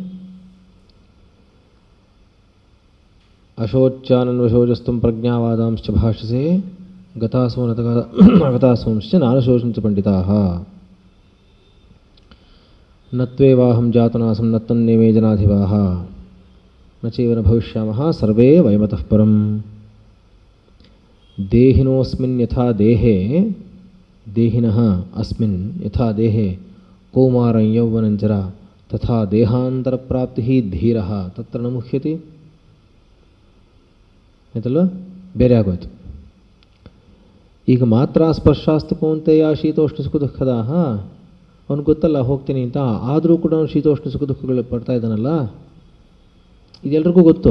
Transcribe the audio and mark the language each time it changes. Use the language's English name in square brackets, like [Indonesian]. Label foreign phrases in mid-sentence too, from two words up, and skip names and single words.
[Sanskrit] ಅಶೋಚಾನನ್ವಶೋಚಸ್ತಂ ಪ್ರಜ್ಞಾವಾದಾಂಶ್ಚ ಭಾಷಸೆ ಗತಾಸೋಂಶ್ಚ ನಾನಶೋಚಂಚ ಪಂಡಿತಾಃ ನತ್ವೇವಾಹಂ ಜಾತನಾಸಂ ನತ್ತನ್ನೇಮೇ ಜನಾಧಿಪಾಃ ನ ಚೈವ ನ ಭವಿಷ್ಯಾಮಃ ಸರ್ವೇ ವಯಮತಃ ಪರಂ. ದೇಹಿನೋಸ್ಮಿನ್ ಯಥಾ ದೇಹೇ ದೇಹಿನಃ ಅಸ್ಮಿನ್ ಯಥಾ ದೇಹೇ ಕೌಮಾರಂ ಯೌವನಂಚರ ತಥಾ ದೇಹಾಂತರ ಪ್ರಾಪ್ತಿ ಧೀರಃ ತತ್ರ ನ ಮುಹ್ಯತಿ. [Kannada] ಆಯ್ತಲ್ವ? ಬೇರೆ ಆಗೋಯ್ತು. ಈಗ ಮಾತ್ರ [Sanskrit] ಸ್ಪರ್ಶಾಸ್ತು ಕೌಂತೆಯ ಶೀತೋಷ್ಣ ಸುಖ ದುಃಖದಾಹ, [Kannada] ಅವ್ನಿಗೆ ಗೊತ್ತಲ್ಲ ಹೋಗ್ತೀನಿ ಅಂತ, ಆದರೂ ಕೂಡ ಅವನು ಶೀತೋಷ್ಣ ಸುಖ ದುಃಖಗಳು ಪಡ್ತಾ ಇದ್ದಾನಲ್ಲ, ಇದೆಲ್ರಿಗೂ ಗೊತ್ತು.